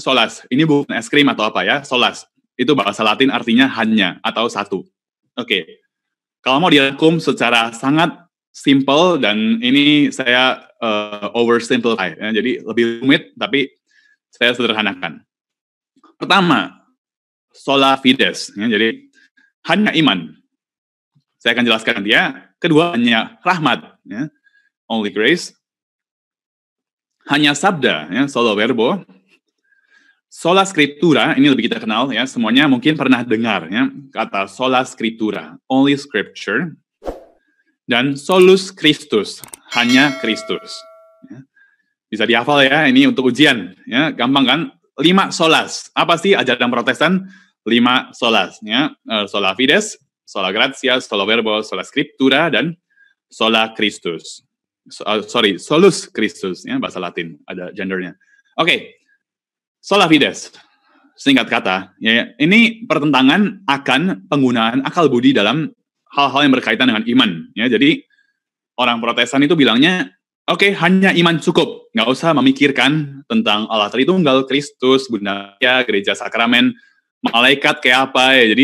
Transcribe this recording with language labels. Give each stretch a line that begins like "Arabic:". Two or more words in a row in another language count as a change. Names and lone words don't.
Indonesian: Solas, ini bukan es krim atau apa ya, solas. Itu bahasa Latin artinya hanya atau satu. Oke. Kalau mau dirangkum secara sangat simple, dan ini saya oversimplify ya, jadi lebih rumit tapi saya sederhanakan. Pertama,
Latin: sola fides
Indonesian: ya, jadi hanya iman. Saya akan jelaskan dia. Kedua, hanya rahmat, ya.
English: Only grace.
Indonesian: Hanya sabda, ya,
Latin: solo verbo. Sola scriptura,
Indonesian: ini lebih kita kenal, ya. Semuanya mungkin pernah dengar, ya, kata
Latin: sola scriptura,
English: only scripture.
Latin: Dan solus Christus,
Indonesian: hanya Kristus. Ya. Bisa dihafal ya, ini untuk ujian, ya, gampang kan? 5 solas. Apa sih ajaran Protestan? 5 solas, ya.
Latin: Sola fides, sola gratia, sola verbo, sola scriptura, dan sola Christus. Solus Christus,
Indonesian: ya, bahasa Latin, ada gendernya. Oke,
Latin: sola fides,
Indonesian: singkat kata, ya, ini pertentangan akan penggunaan akal budi dalam hal-hal yang berkaitan dengan iman. Ya, jadi orang Protestan itu bilangnya, oke, hanya iman cukup, nggak usah memikirkan tentang Allah Tritunggal, Kristus, Bunda Maria, gereja sakramen, malaikat kayak apa ya.